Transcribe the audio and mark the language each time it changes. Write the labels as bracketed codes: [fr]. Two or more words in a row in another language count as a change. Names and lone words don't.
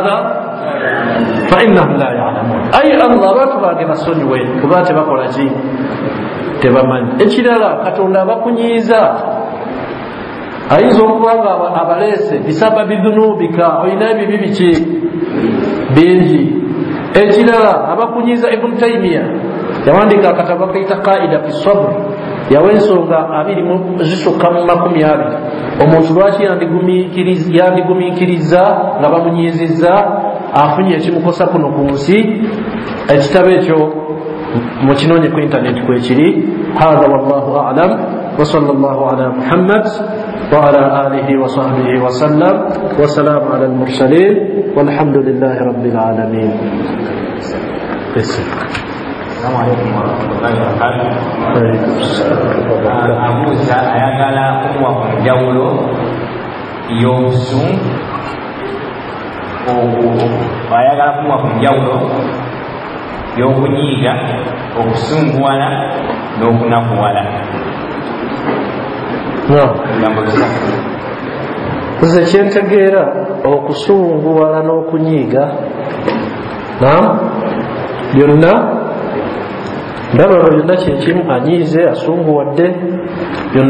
[ar] لا يعلمون [lg] ay Allah abantu bange basonyiwe kuba tebakola ki tebamanyi ekirala Katonda abakunyiiza ayinza okuba nga abaleese bisababi dhunubika olina ebibi biki bingi ekirala abakunyiiza Ibn Taymiya yawandika akatabo kaita [ar] قاعدة في [lg] sabr yawa ensonga 20 zisukka mu 20 omuntu lwaki yandigumiikiriza nga bamunyiizizza afunye ekimukosa kuno ku nsi ekitabo ekyo mukinoonye ku intaneti kwekiri [ar] هذا والله أعلم وصلى الله على محمد وعلى آله وصحبه وسلم والسلام على المرسلين والحمد لله رب العالمين. السلام عليكم ورحمة الله وبركاته. [lg] Abuuza ayagala kumuwa ku njawulo y'obusungu ayagala kumuwa ku njawulo y'okunyiiga okusunguwala n'okunakuwala. Nze kyentegeera okusunguwala n'okunyiiga byonna ndaba byonna kyekimu anyiize asunguwadde byonna